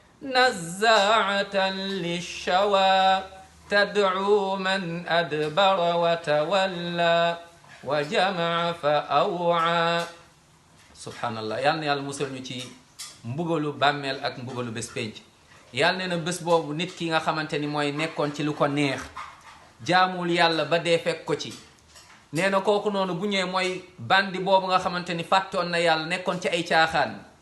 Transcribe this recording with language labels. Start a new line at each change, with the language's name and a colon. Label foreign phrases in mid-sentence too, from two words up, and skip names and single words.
Arabic: نزاعة للشوى تدعو من أدبر وتولى وجمع فأوعى سبحان الله
Wolof: yàlla na yàlla musal ñu ci mbugalu bàmmeel ak mbugalu bés pénc yàlla nee na bés boobu nit ki nga xamante ni mooy nekkoon ci lu ko neex jaamul yàlla ba dee fekk ko ci nee na kooku noonu bu ñëwee mooy bandi boobu nga xamante ni fàttoon na yàlla nekkoon ci ay caaxaan